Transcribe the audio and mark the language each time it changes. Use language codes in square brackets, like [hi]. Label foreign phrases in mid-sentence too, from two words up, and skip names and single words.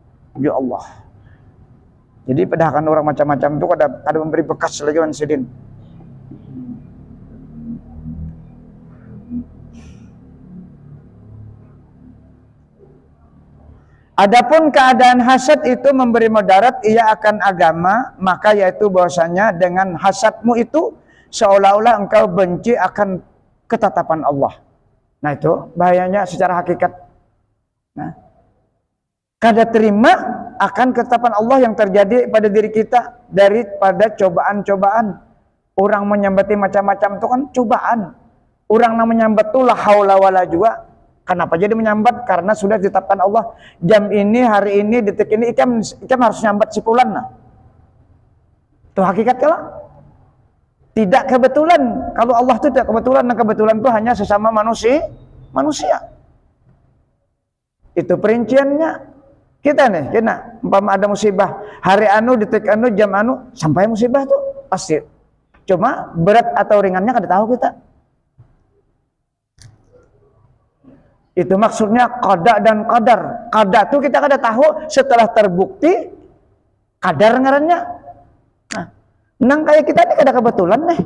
[bjn] Jadi padahal orang macam-macam itu ada memberi bekas lagi wan sidin. [id] Adapun keadaan hasad itu memberi mudarat ia akan agama, maka yaitu bahwasanya dengan hasadmu itu seolah-olah engkau benci akan ketetapan Allah. Nah itu bahayanya secara hakikat. Nah, kada terima akan ketetapan Allah yang terjadi pada diri kita daripada cobaan-cobaan. Orang menyambati macam-macam itu kan cobaan. Orang yang menyambat itu [ar] لا حول ولا [id] juga. Kenapa jadi menyambat? [bjn] Karena sudah ditetapkan Allah. Jam ini, hari ini, detik ini, ikam harus nyambat sepulan. [id] Nah. Itu hakikatnya lah. Tidak kebetulan. Kalau Allah itu tidak kebetulan, dan kebetulan itu hanya sesama manusia. Itu perinciannya. Kita nih, umpama ada musibah, hari anu, detik anu, jam anu, sampai musibah tuh pasti. [bjn] Cuma berat atau ringannya kada tahu kita. Itu maksudnya qada dan qadar. Qada itu kita kada tahu, setelah terbukti qadar ngarannya. Nah, nang kayak kita ini kada kebetulan nih.